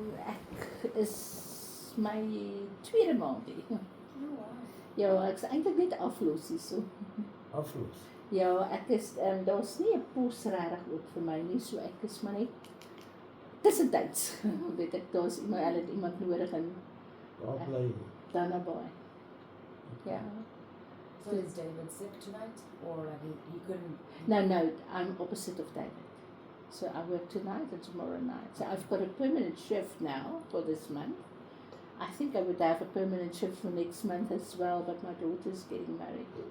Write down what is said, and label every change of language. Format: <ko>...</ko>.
<af>Ek is my tweede maand hier. Ja, ek is eintlik net aflos hierso. Aflos. Ja, ek is daar's nie 'n pos regtig ook vir my nie, so ek is maar net tussentyds. Weet ek, daar's iemand, hulle het iemand nodig en Waar bly jy? dan naby. Ja.</af> <en>So is David sick tonight, or he couldn't? No, I'm opposite of David. So I work tonight and tomorrow night. So I've got a permanent shift now for this month. I think I would have a permanent shift for next month as well, but my daughter's getting married.</en>